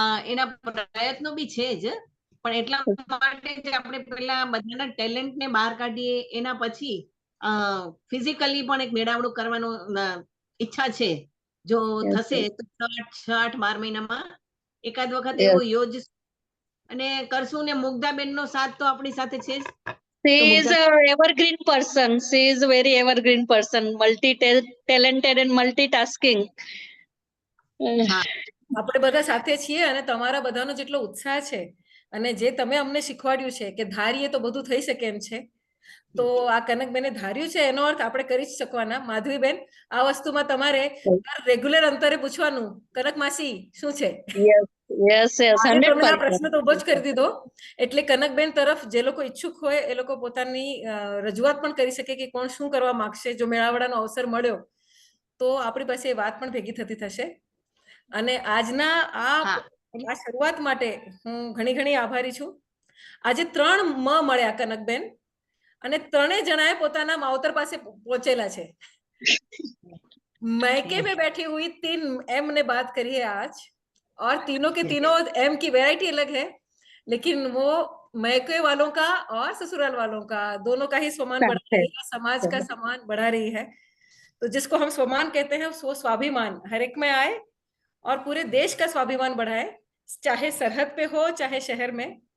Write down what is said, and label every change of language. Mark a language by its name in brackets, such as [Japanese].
[Gujarati] એના પ્રયત્નો બી છે જ, પણ એટલા માટે જ આપણે પેલા બધાના ટેલેન્ટને બહાર કાઢીએ, એના પછી ફિઝિકલી પણ એક મેળાવડું કરવાનો ઈચ્છા છે. જો થશે તો 6-8-12 મહિનામાં એકાદ વખત એવું યોજ અને કરશું. ને મુગ્ધાબેન નો સાથ તો આપણી સાથે છે જ. [English] She is a evergreen person. She is a very evergreen person, multi-talented and multitasking. [Gujarati] આપણે બધા સાથે છીએ અને તમારા બધાનો જેટલો ઉત્સાહ છે અને જે તમે અમને શીખવાડ્યું છે કે ધારીએ તો બધું થઈ શકે એમ છે, તો આ કનકબેને ધાર્યું છે એનો અર્થ આપણે કરી જ શકવાના. માધવીબેન, આ વસ્તુમાં તમારે રેગ્યુલર અંતરે પૂછવાનું, કનક માસી શું છે? [English] Yes, [Gujarati] આજે તમે આ 100%. પ્રશ્ન તો ઉભો જ કરી દીધો. એટલે કનકબેન તરફ જે લોકો ઈચ્છુક હોય એ લોકો પોતાની રજૂઆત પણ કરી શકે કે કોણ શું કરવા માંગશે. જો મેળાવડાનો અવસર મળ્યો તો આપણી પાસે એ વાત પણ ભેગી થતી થશે. અને આજના આ શરૂઆત માટે હું ઘણી આભારી છું. આજે 3 મળ્યા કનકબેન, અને 3 જણાએ પોતાના માવતર પાસે પહોંચેલા છે. [Hindi] मैके में बैठी हुई 3 एम ने बात करी है आज, और तीनों के तीनों एम की वैरायटी अलग है, लेकिन वो मैके वालों का और ससुराल वालों का दोनों का ही सम्मान बढ़ा रही है, समाज का सम्मान बढ़ा रही है. तो जिसको हम सम्मान कहते हैं वो स्वाभिमान हर एक में आए और पूरे देश का स्वाभिमान बढ़ाए, चाहे सरहद पे हो चाहे शहर में.